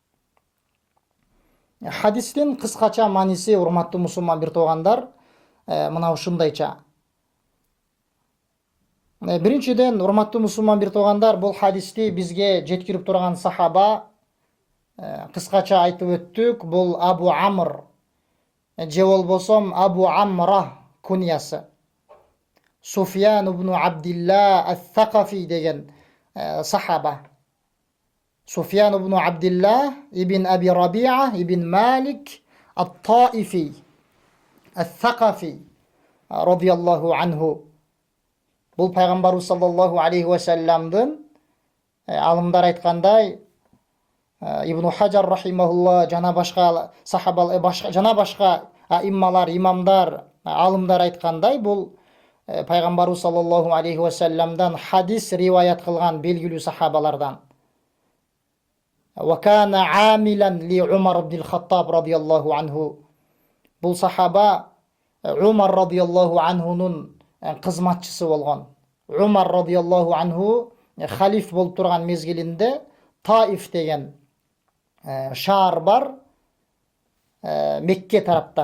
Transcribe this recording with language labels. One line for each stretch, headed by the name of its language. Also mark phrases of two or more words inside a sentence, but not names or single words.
Kyrgyz: Хадистин кыскача мааниси, урматтуу мусулман бир туугандар, мына ушундайча. Биринчиден, урматтуу мусулман бир туугандар, бул хадисти бизге жеткирип турган сахаба, кыскача айтып өттүк, бул Абу Амр, же болбосом Абу Амра куньясы. Суфьян ибн Абдилла ас-Сакафи деген сахаба. Суфьян ибн Абдилла ибн Аби Раби'a ибн Малик ат-Таифи ас-Сакафи
Arabic: رضي الله عنه.
Kyrgyz: Бул пайгамбарыбыз
Arabic: صلى الله عليه وسلم,
Kyrgyz: алымдар айткандай, Ибн Хаджар рахимахулла жана башка сахаба, жана башка имамдар, алымдар айткандай, бул пайгамбарыбыз
Arabic: صلى الله عليه وسلم
Kyrgyz: хадис риваят кылган белгилүү сахабалардан.
Arabic: وكان عاملا لعمر بن الخطاب رضي الله عنه.
Kyrgyz: Бул сахаба Умар
Arabic: رضي الله عنه
Kyrgyz: кызматчысы болгон. Умар
Arabic: رضي الله عنه
Kyrgyz: халиф болуп турган мезгилинде Таиф деген шаар бар, Мекке тарапта.